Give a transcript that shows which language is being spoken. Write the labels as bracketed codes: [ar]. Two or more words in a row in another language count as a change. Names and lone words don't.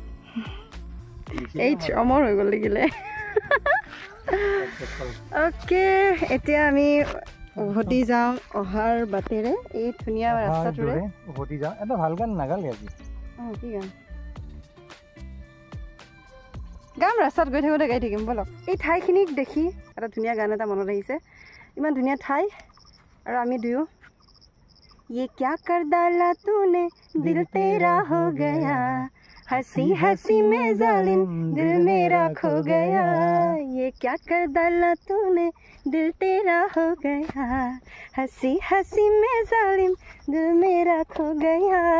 [as] এইচ অমৰ হৈ গ'ল লিখিলে অ'কে এতিয়া আমি উভতি যাওঁ অহাৰ বাটেৰে এই ধুনীয়া ৰাস্তাটোৰে উভতি যাওঁ এটা ভাল গান নাগালে আজি কি গান গাম ৰাস্তাত গৈ থাকোঁতে গাই থাকিম বলক এই ঠাইখিনিক দেখি এটা ধুনীয়া গান এটা মনত আহিছে ইমান ধুনীয়া ঠাই আৰু আমি দুয়ো [hi] ये क्या कर डाला तूने दिल तेरा हो गया हंसी हंसी में जालिम दिल मेरा खो गया ये क्या कर डाला तूने दिल तेरा हो गया हंसी हंसी में जालिम दिल मेरा खो गया